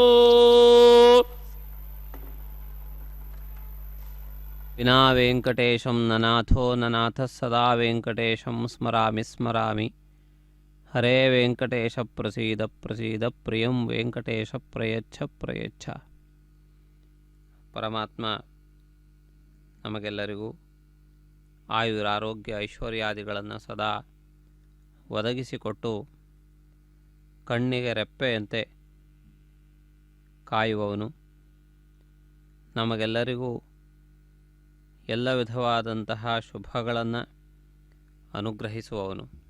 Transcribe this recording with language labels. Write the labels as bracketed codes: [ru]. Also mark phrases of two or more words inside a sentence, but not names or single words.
[sa] विना वेङ्कटेशं ननाथो ननाथः सदा वेङ्कटेशं स्मरामि स्मरामि। हरे वेङ्कटेश प्रसीद प्रसीद प्रियं वेङ्कटेश प्रयच्छ प्रयच्छ। [kn] ಪರಮಾತ್ಮ ನಮಗೆಲ್ಲರಿಗೂ ಆಯುರಾರೋಗ್ಯ ಐಶ್ವರ್ಯಾದಿಗಳನ್ನು ಸದಾ ಒದಗಿಸಿಕೊಟ್ಟು ಕಣ್ಣಿಗೆ ರೆಪ್ಪೆಯಂತೆ ಕಾಯುವವನು, ನಮಗೆಲ್ಲರಿಗೂ ಎಲ್ಲ ವಿಧವಾದಂತಹ ಶುಭಗಳನ್ನು ಅನುಗ್ರಹಿಸುವವನು.